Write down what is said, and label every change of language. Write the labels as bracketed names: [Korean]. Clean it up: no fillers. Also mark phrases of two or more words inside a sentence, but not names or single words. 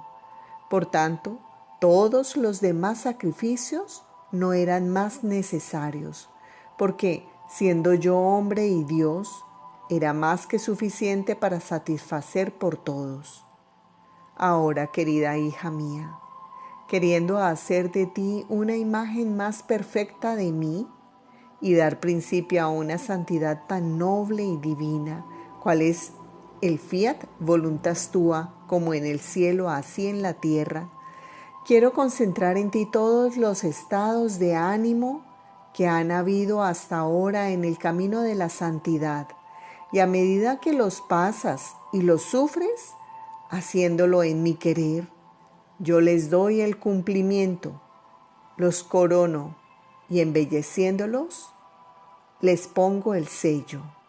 [Spanish] Por tanto, todos los demás sacrificios no eran más necesarios, porque, siendo yo hombre y Dios, era más que suficiente para satisfacer por todos. Ahora, querida hija mía, queriendo hacer de ti una imagen más perfecta de mí y dar principio a una santidad tan noble y divina, cual es el [Latin] fiat voluntas tua, [Spanish] como en el cielo, así en la tierra, quiero concentrar en ti todos los estados de ánimo que han habido hasta ahora en el camino de la santidad, y a medida que los pasas y los sufres, haciéndolo en mi querer, yo les doy el cumplimiento, los corono y embelleciéndolos, les pongo el sello.